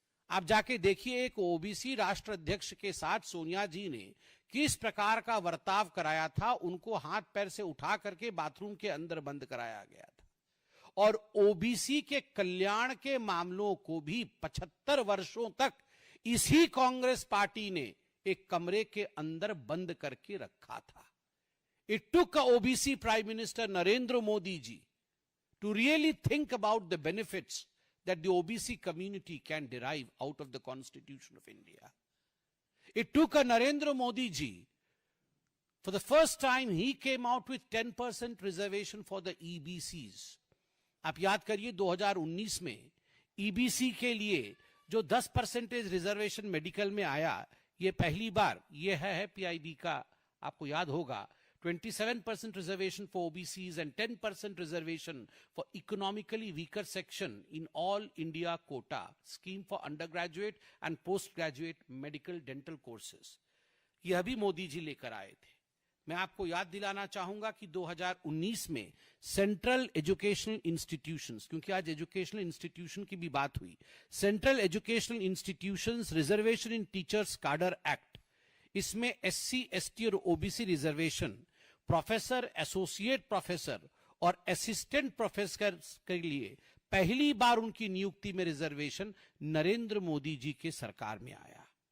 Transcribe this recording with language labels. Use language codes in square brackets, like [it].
[hi] आप जाके देखिए एक ओबीसी राष्ट्र अध्यक्ष के साथ सोनिया जी ने किस प्रकार का बर्ताव कराया था। उनको हाथ पैर से उठा करके बाथरूम के अंदर बंद कराया गया था। और ओबीसी के कल्याण के मामलों को भी 75 वर्षों तक इसी कांग्रेस पार्टी ने एक कमरे के अंदर बंद करके रखा था। [en] It took a OBC Prime Minister Narendra Modi ji to really think about the benefits that the OBC community can derive out of the Constitution of India. It took a Narendra Modi ji, for the first time he came out with 10% reservation for the EBCs. [hi] आप याद करिए 2019 में EBC के लिए जो 10% reservation medical में आया, ये पहली बार ये है PIB का, आपको याद होगा [en] 27% reservation for OBCs and 10% reservation for economically weaker section in all India quota scheme for undergraduate and postgraduate medical dental courses. [hi] यह भी मोदी जी लेकर आए थे। मैं आपको याद दिलाना चाहूंगा कि 2019 में सेंट्रल एजुकेशनल इंस्टीट्यूशंस, क्योंकि आज एजुकेशनल इंस्टीट्यूशन की भी बात हुई, सेंट्रल एजुकेशनल इंस्टीट्यूशंस रिजर्वेशन इन टीचर्स काडर एक्ट, इसमें SC, ST और OBC reservation professor, associate professor और असिस्टेंट प्रोफेसर के लिए पहली बार उनकी नियुक्ति में रिजर्वेशन नरेंद्र मोदी जी के सरकार में आया।